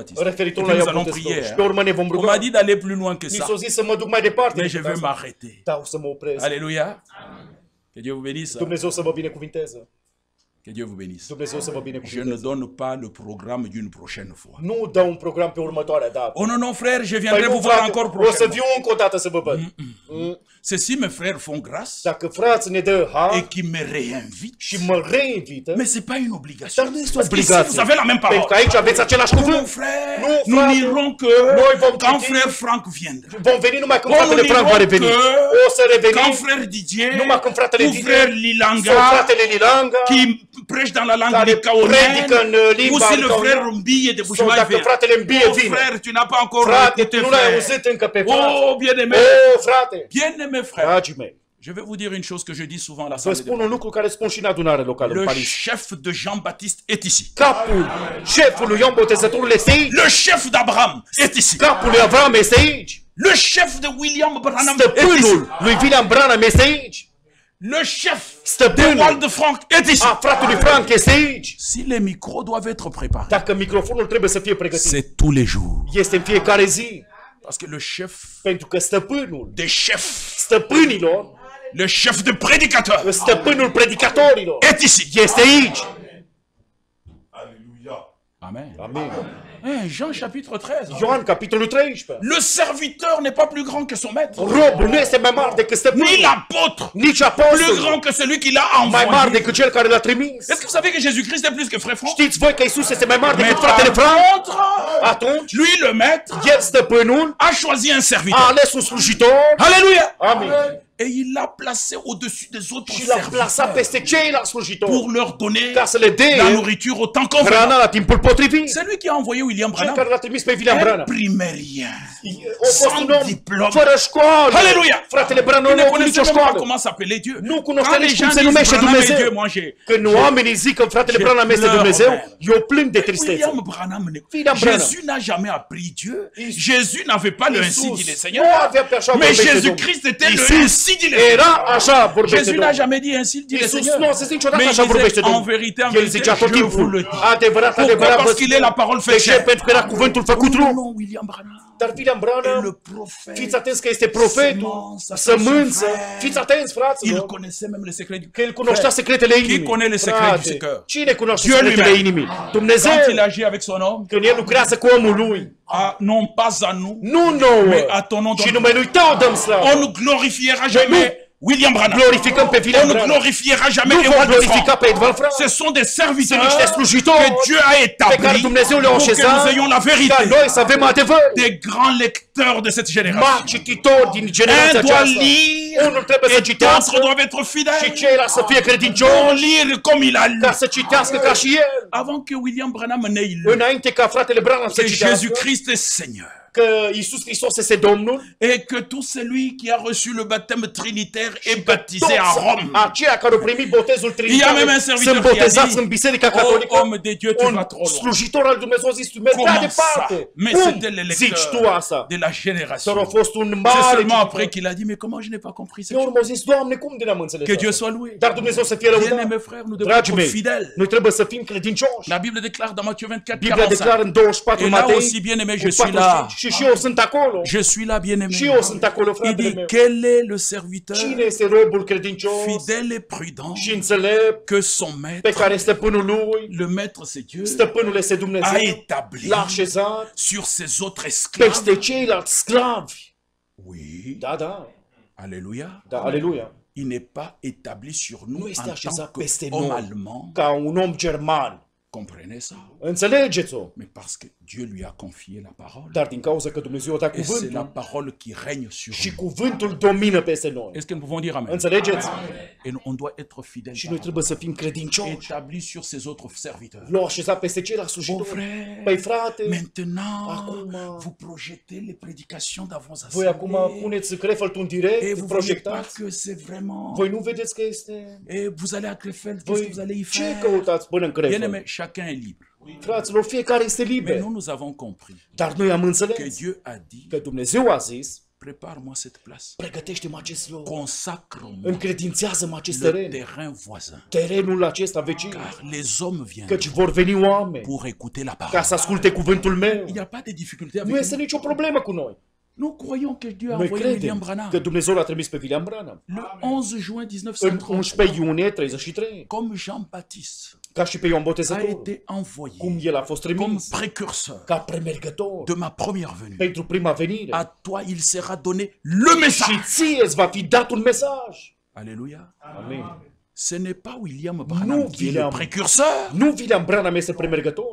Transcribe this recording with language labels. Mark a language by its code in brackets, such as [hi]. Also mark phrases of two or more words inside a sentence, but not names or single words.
[fr] Et [ro] referitor [fr] puis [ro] la [fr] nous [ro] Ioan [fr] allons [ro] Botezătorul. [fr] prier. [ro] Și pe urmă ne vom [fr] On m'a [ro] ruga. [fr] dit d'aller plus loin que [ro] Mi [fr] ça. [ro] s-a zis să mă duc mai departe. [fr] Mais je [ro] decât [fr] vais [ro] asta. [fr] m'arrêter. [ro] Da, o să mă opresc. [fr] Alléluia. Que Dieu vous bénisse. [ro] Dumnezeu să vă binecuvinteze. [fr] Que Dieu vous bénisse. [ro] Dumnezeu să vă [fr] Je ne [ro] binecuvinteze. [fr] donne pas le programme d'une prochaine fois. [ro] Nu dau un program pe următoarea dată. [fr] Oh non, non, frère, je [ro] Păi [fr] viendrai [ro] nu, [fr] vous voir [ro] frate, [fr] encore [ro] o să [fr] prochainement. [ro] viu încă o dată să vă văd. [fr] C'est si mes frères font grâce [ro] Dacă frații ne dă [fr] et [ro] har [fr] qui me réinvitent. [ro] și mă reinvită, [fr] Mais c'est pas une obligation. [ro] dar nu este o [fr] Parce qu'ici, [ro] obligație. [fr] vous avez la même parole. [ro] Pentru că aici aveți același [fr] Mon [ro] cuvânt. [fr] frère, [ro] Non, [fr] nous [ro] frate. [fr] n'irons que [ro] Noi vom [fr] quand [ro] citi. [fr] frère Franck viendra. [ro] Vom veni numai când [fr] Oh, [ro] fratele [fr] nous [ro] Frank va [fr] n'irons [ro] reveni. [fr] que [ro] O să revenim [fr] quand frère Didier [ro] numai când fratele [fr] ou [ro] Didier [fr] frère [ro] sau [fr] Lilanga [ro] fratele Lilanga [fr] qui prêche dans la langue [ro] care [fr] licaonienne [ro] predică în [fr] ou [ro] limba [fr] si le [ro] licaoniană. [fr] frère Mbille de [ro] Sau [fr] Bushmaï [ro] dacă [fr] vient. [ro] fratele Mbie [fr] Oh [ro] vine. [fr] frère, tu n'as pas encore [ro] Frate, [fr] écouté [ro] tu nu l-ai [fr] frère. [ro] auzit încă pe frate. [fr] Oh bien-aimé, [ro] O, frate, [fr] bien-aimé frère, [ro] dragii mei, [fr] Je vais vous dire une chose que je dis souvent à la [ro] Vă [fr] salle de [ro] spun un lucru care spun și în adunare locală în [fr] Le [ro] Paris. [fr] chef de Jean-Baptiste est ici. [ro] Capul șefului Ioan Botezătorul este aici. [fr] Le chef d'Abraham est ici. [ro] Capul lui Avram este aici. [fr] Le chef de William Branham est ici. [ro] Stăpânul lui William Branham este aici. [fr] Le chef de [ro] Stăpânul [fr] Wald Frank est ici. [ro] a fratelui Frank este aici. [fr] Si les micros doivent être préparés, [ro] Dacă microfonul trebuie să fie pregătit, [fr] c'est tous les jours. [ro] este în fiecare zi. [fr] Parce que le chef [ro] Pentru că stăpânul [fr] des chefs, [ro] stăpânilor, [fr] le chef de prédicateurs [ro] stăpânul predicatorilor, [fr] est ici. [ro] este aici. [fr] Amen. [ro] Amin. [fr] Jean chapitre 13. [ro] Ioan, capitolul 13. [fr] Le serviteur n'est pas plus grand que son maître, [ro] Robul nu este mai mare decât [fr] ni [ro] stăpânul, [fr] l'apôtre [ro] nici [fr] plus [ro] apostolul, [fr] grand que celui qui l'a [ro] mai mare [fr] envoyé. [ro] decât cel care l-a trimis. [fr] Est-ce que vous savez que Jésus-Christ est plus que frère Franck? [ro] Știți voi că Isus este mai mare [fr] Mais [ro] decât [fr] par [ro] fratele Frank? [fr] contre, [ro] Atunci, [fr] lui le maître [ro] el, stăpânul, [fr] a choisi un [ro] a [fr] serviteur. [ro] ales un slujitor. [fr] Alléluia. [ro] Amin. [fr] Et il l'a placé au-dessus des autres [ro] Și l-a plasat [fr] serviteurs [ro] peste ceilalți slujitori [fr] pour leur donner [ro] ca să le dea [fr] la nourriture au temps convenant. [ro] hrana la timpul potrivit. [fr] C'est lui qui a envoyé William [ro] Cel [fr] Branham, [ro] care l-a trimis pe William [fr] un [ro] Branham. [fr] primérien, [ro] A fost [fr] sans [ro] un om [fr] diplôme. [ro] fără școală. [fr] Alléluia. [ro] Fratele Branham [fr] Il [ro] nu [fr] ne [ro] a avut nicio [fr] connaissait même pas [ro] școală. [fr] comment s'appelait Dieu. [ro] Nu cunoștea [fr] Quand les [ro] nici cum [fr] gens [ro] se [fr] disent [ro] numește [fr] Branham est Dieu, [ro] Dumnezeu. [fr] moi [ro] Când oamenii zic că fratele [fr] je [ro] Branham este [fr] pleure, [ro] Dumnezeu, [fr] frère. [ro] eu plâng de tristețe. [fr] William Branham, [ro] William Branham. [fr] Jésus n'a jamais appris Dieu. Jésus n'avait pas le ainsi dit le [ro] Isus [fr] Seigneur. [ro] nu avea pe așa [fr] Mais [ro] vorbește Domnul. [fr] Jésus-Christ était le [ro] Isus [fr] ainsi dit le Seigneur. [ro] era așa vorbește [fr] Jésus n'a [ro] Domnul. [fr] jamais dit ainsi dit le [ro] Isus [fr] Seigneur. [ro] nu a zis niciodată [fr] Mais [ro] așa [fr] il [ro] vorbește [fr] disait en [ro] Domnul. [fr] vérité, [ro] El zicea tot [fr] je vous [ro] timpul, [fr] le dis. [ro] adevărat, [fr] Pourquoi? [ro] adevărat, [fr] Parce qu'il est la parole [ro] de [fr] fait [ro] ce? [fr] chair. [ro] Pentru că era cuvântul făcut trup. [fr] Non, William Branham [ro] Dar William [fr] est [ro] Branham, [fr] le prophète. [ro] fiți atenți că este profetul, sămânță, fiți atenți, [fr] Il [ro] fraților, [fr] connaissait même les secrets du [ro] că el cunoștea secretele inimii. [fr] Qui connaît les secrets du [ro] Frate, [fr] cœur? [ro] cine cunoaște [fr] Dieu [ro] secretele [fr] lui-même. [ro] inimii? Dumnezeu, [fr] Quand il agit avec son homme, [ro] când el lucrează cu omul lui, [fr] non pas à nous, [ro] nu nouă, [fr] mais à ton nom. [ro] și numele lui tău dăm slavă. [fr] On ne glorifiera jamais William Branham. [ro] Glorificăm pe [fr] On [ro] William [fr] ne [ro] Branham. [fr] glorifiera jamais [ro] Nu vom [fr] Ewald [ro] glorifica [fr] Frank. [ro] pe Edvald Frank. [fr] Ce sont des serviteurs [ro] Sunt niște slujitori [fr] que Dieu a [ro] pe care [fr] établis [ro] Dumnezeu le-a [fr] pour que [ro] așezat [fr] nous ayons la [ro] ca [fr] vérité. [ro] noi să avem adevăr. [fr] Des grands lecteurs de cette [ro] Mari [fr] génération. [ro] cititori din generația [fr] Un doit [ro] aceasta. [fr] lire [ro] Unul trebuie să [fr] et [ro] citească [fr] d'autres doivent être [ro] și [fr] fidèles [ro] ceilalți să fie [fr] pour [ro] credincioși [fr] lire comme il a lu. [ro] ca să citească ca și el. [fr] Avant que William Branham n'ait lu [ro] Înainte ca fratele Branham să [fr] que [ro] citească [fr] Jésus-Christ est Seigneur [ro] că Iisus Hristos este Domnul, [fr] et que tout celui qui a reçu le baptême trinitaire est baptisé à Rome. [ro] aceia care au primit botezul [fr] Il y a [ro] trinitar [fr] même un serviteur [ro] sunt [fr] qui a [ro] botezați [fr] dit, [ro] în Biserica [fr] oh [ro] Catolică. [fr] homme de Dieu, tu vas [ro] Un [fr] trop loin. [ro] slujitor al Dumnezeu a zis, tu mergi prea [fr] Comment ça? [ro] departe. [fr] Mais [ro] Cum [fr] c'était le [ro] zici tu [fr] lecteur [ro] asta? [fr] de la [ro] Dar [fr] génération. [ro] a fost un [fr] C'est [ro] mare [fr] seulement [ro] cititor. [fr] après qu'il a dit, mais comment je n'ai pas compris [ro] Pe [fr] cette [ro] urmă [fr] chose? [ro] au zis, Doamne, cum de n-am înțeles [fr] Que Dieu [ro] asta? [fr] soit loué. [ro] Dar Dumnezeu să fie lăudat. [fr] Bien-aimés frères, nous devons [ro] Dragii [fr] être [ro] mei, [fr] fidèles. [ro] noi trebuie să fim credincioși. [fr] La Bible déclare dans Matthieu 24, [ro] Biblia declară [fr] 45. [ro] în 24 [fr] Et là [ro] Matei, [fr] aussi, bien-aimé, je [ro] cu [fr] suis là. [ro] 45, și eu sunt acolo. [fr] Je suis là, bien-aimé. [ro] Și eu sunt acolo, [fr] Il [ro] fratele [fr] dit, [ro] meu. [fr] quel est le serviteur [ro] Cine este robul credincios [fr] fidèle et prudent [ro] și înțelept [fr] que son [ro] pe [fr] maître, [ro] care stăpânul lui, [fr] le maître c'est Dieu, [ro] stăpânul este [fr] a [ro] Dumnezeu, [fr] établi [ro] l-a așezat [fr] sur ses autres esclaves? [ro] peste ceilalți sclavi. [fr] Oui, [ro] Da, da, [fr] alléluia. [ro] da, aleluia. [fr] Il n'est pas établi sur nous [ro] Nu este [fr] en [ro] așezat [fr] tant [ro] peste [fr] qu'homme [ro] noi [fr] allemand. [ro] ca un om german. [fr] Comprenez ça? [ro] Înțelegeți-o? [fr] Mais parce que Dieu lui a confié la parole. [ro] Dar din cauza că Dumnezeu a dat [fr] Et c'est la [ro] cuvântul [fr] parole qui règne sur [ro] și [fr] nous. [ro] cuvântul domină peste noi. [fr] Est-ce que nous pouvons dire Amen? [ro] Înțelegeți? [fr] Et on doit être fidèles. [ro] Și noi trebuie să fim credincioși. [fr] Établi sur ses autres serviteurs. [ro] L-au așezat peste ceilalți [fr] Bon [ro] slujitori. [fr] frère, [ro] Păi frate, [fr] maintenant, [ro] Acum, [fr] vous projetez les prédications dans vos [ro] voi acum [fr] assemblées. [ro] puneți Crefeld un [fr] Et [ro] direct, [fr] vous ne voyez pas [ro] projectați. [fr] que c'est vraiment... [ro] Voi nu vedeți că este... [fr] Et vous allez à Krefeld, qu'est-ce que [ro] Voi [fr] vous allez y [ro] ce [fr] faire? [ro] căutați până în Crefeld? [fr] Bien-aimé, chacun est libre. [ro] Fraților, fiecare este [fr] Mais [ro] liber. [fr] nous avons compris [ro] Dar noi am [fr] que [ro] înțeles [fr] Dieu a dit, [ro] că Dumnezeu a zis, [fr] prépare-moi cette place, [ro] pregătește-mă acest loc, [fr] consacre-moi [ro] încredințează-mă acest [fr] le [ro] teren, [fr] terrain voisin, [ro] terenul acesta vecin, [fr] car les hommes viennent [ro] căci vor veni oameni [fr] pour écouter la [ro] ca [fr] parole. [ro] să asculte cuvântul meu. [fr] Il n'y a pas de difficulté [ro] Nu [fr] avec [ro] este [fr] nous. [ro] nicio problemă cu noi. [fr] Nous croyons que Dieu a [ro] Noi [fr] envoyé William [ro] credem [fr] Branham [ro] că Dumnezeu l-a trimis pe William Branham [fr] le 11 juin [ro] în [fr] 1930, [ro] 11 iunie 33, [fr] comme Jean-Baptiste [ro] ca și pe Ioan [fr] a [ro] Botezătorul, [fr] été envoyé [ro] cum el a fost [fr] comme [ro] trimis [fr] précurseur [ro] ca premergător [fr] de ma première venue. [ro] pentru prima venire. [fr] À toi, il sera donné le message. [ro] Și ție îți va fi dat un mesaj. [fr] Alléluia. [ro] Amin. [fr] Ce n'est pas William Branham [ro] Nu, [fr] qui est le [ro] William. [fr] précurseur. [ro] Nu William Branham este premergător.